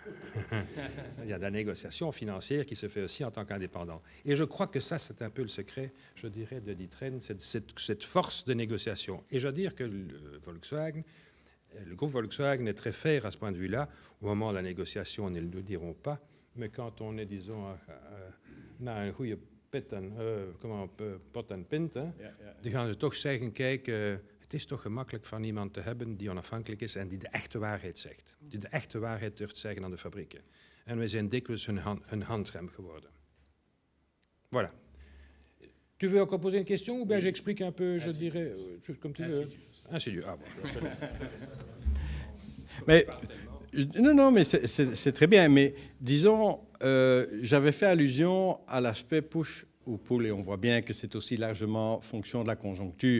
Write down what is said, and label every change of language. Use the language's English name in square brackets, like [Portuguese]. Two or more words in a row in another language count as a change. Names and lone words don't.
[French] Il y a de la négociation financière qui se fait aussi en tant qu'indépendant. Et je crois que ça, c'est un peu le secret, je dirais, de D'Ieteren, cette force de négociation. Et je dois dire que le groupe Volkswagen est très fier à ce point de vue-là. Au moment de la négociation, ils ne le diront pas. Mais quand on est, disons, [Dutch] na een goede pit en, pot en pint, dan gaan ze toch zeggen, kijk, het is toch gemakkelijk van iemand te hebben die onafhankelijk is en die de echte waarheid zegt. Die de echte waarheid durft zeggen aan de fabrieken. En wij zijn dikwijls hun handrem geworden. [French] Voilà. Tu veux encore poser une question ou bien j'explique un peu, je dirais, comme tu veux. Insidieux. Ah bon. Mais, non, mais c'est très bien. Mais disons, j'avais fait allusion à l'aspect push ou pull, et on voit bien que c'est aussi largement fonction de la conjoncture.